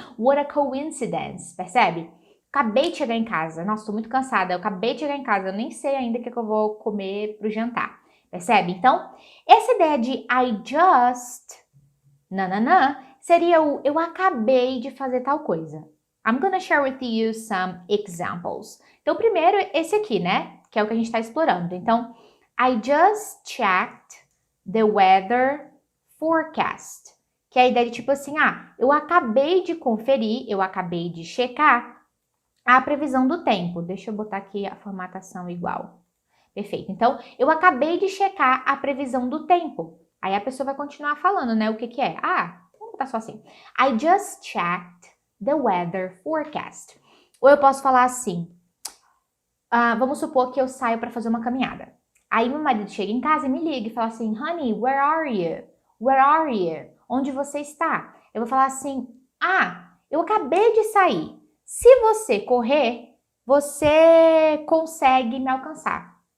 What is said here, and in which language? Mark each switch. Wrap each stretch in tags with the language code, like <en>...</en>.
<en>What a coincidence.</en> <pt>Percebe? Acabei de chegar em casa. Nossa, tô muito cansada. Eu acabei de chegar em casa. Eu nem sei ainda o que eu vou comer pro jantar. Percebe? Então, essa ideia de I just... seria o eu acabei de fazer tal coisa.</pt> <en>I'm gonna share with you some examples.</en> <pt>Então, primeiro, esse aqui, né? Que é o que a gente está explorando.</pt> <en>Então, I just checked the weather forecast.</en> <pt>Que é a ideia de tipo assim, eu acabei de conferir, eu acabei de checar a previsão do tempo. Deixa eu botar aqui a formatação igual. Perfeito. Então, eu acabei de checar a previsão do tempo. Aí a pessoa vai continuar falando, né? O que que é? Vamos botar só assim.</pt> <en>I just checked the weather forecast.</en> <pt>Ou eu posso falar assim. Vamos supor que eu saio para fazer uma caminhada. Aí meu marido chega em casa e me liga e fala assim,</pt> <en>honey, where are you?</en> <pt>Where are you? Onde você está? Eu vou falar assim, eu acabei de sair. Se você correr, você consegue me alcançar.</pt>